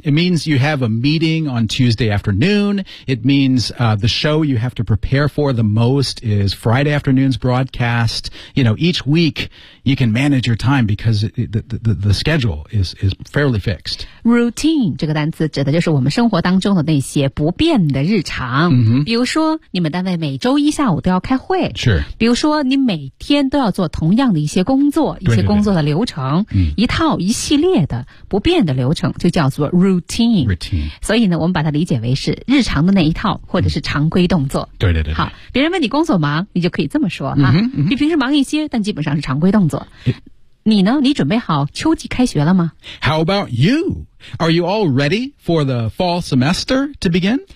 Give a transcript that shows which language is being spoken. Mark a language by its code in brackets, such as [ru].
[en] It means you have a meeting on Tuesday afternoon. It means the show you have to prepare for the most is Friday afternoon's broadcast. You know, each week you can manage your time because the schedule is fairly fixed. [zh] Routine 这个单词指的就是我们生活当中的那些不变的日常。 Mm-hmm. 比如说你们单位每周一下午都要开会。是。比如说你每天都要做同样的一些工作对对对一些工作的流程。一套一系列的不变的流程就叫做 routine, [en] routine [zh] 所以呢我们把它理解为是日常的那一套或者是常规动作对对 对, 对好别人问你工作忙你就可以这么说哈、比平时忙一些但基本上是常规动作你呢你准备好秋季开学了吗 [en] How about you? Are you all ready for the fall semester to begin?